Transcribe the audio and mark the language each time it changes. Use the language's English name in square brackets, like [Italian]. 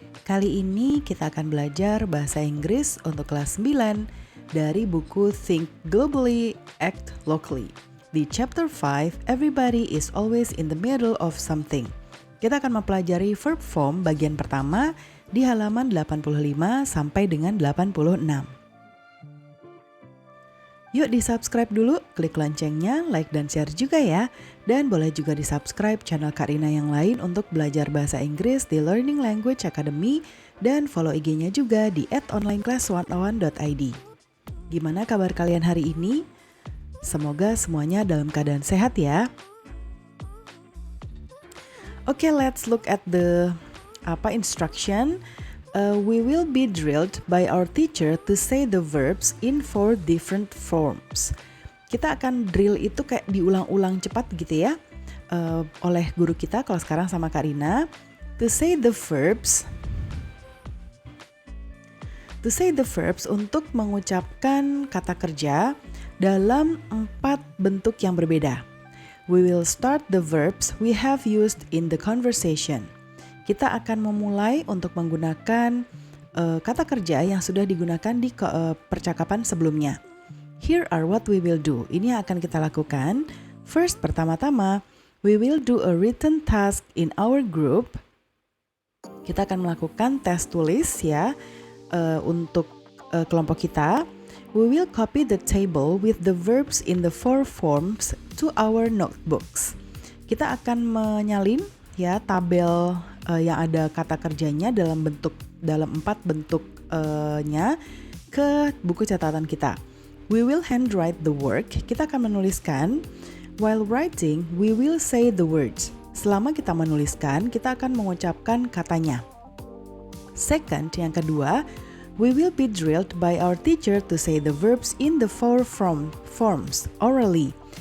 [Indonesian] Kali ini kita akan belajar bahasa Inggris untuk kelas 9 dari buku Think Globally, Act Locally. Di chapter 5, [English] Everybody is always in the middle of something. [Indonesian] Kita akan mempelajari verb form bagian pertama di halaman 85 sampai dengan 86. Yuk di-subscribe dulu, klik loncengnya, like dan share juga ya. Dan boleh juga di-subscribe channel Karina yang lain untuk belajar bahasa Inggris di Learning Language Academy dan follow IG-nya juga di @onlineclass101.id. Gimana kabar kalian hari ini? Semoga semuanya dalam keadaan sehat ya. [English] Oke, let's look at the instruction. We will be drilled by our teacher to say the verbs in 4 different forms. [Indonesian] Kita akan drill itu kayak diulang-ulang cepat gitu ya, oleh guru kita kalau sekarang sama Karina. [English] To say the verbs [Indonesian] untuk mengucapkan kata kerja dalam 4 bentuk yang berbeda. [English] We will start the verbs we have used in the conversation. [Indonesian] Kita akan memulai untuk menggunakan kata kerja yang sudah digunakan di percakapan sebelumnya. [English] Here are what we will do. [Indonesian] Ini yang akan kita lakukan. [English] First, pertama-tama, we will do a written task in our group. [Indonesian] Kita akan melakukan tes tulis ya untuk kelompok kita. [English] We will copy the table with the verbs in the 4 forms to our notebooks. [Indonesian] Kita akan menyalin ya tabel yang ada kata kerjanya dalam 4 bentuknya ke buku catatan kita. [English] We will handwrite the work. [Indonesian] Kita akan menuliskan. [English] While writing, we will say the words. [Indonesian] Selama kita menuliskan, kita akan mengucapkan katanya. [English] Second, [Indonesian] yang kedua, [English] we will be drilled by our teacher to say the verbs in the 4 forms orally.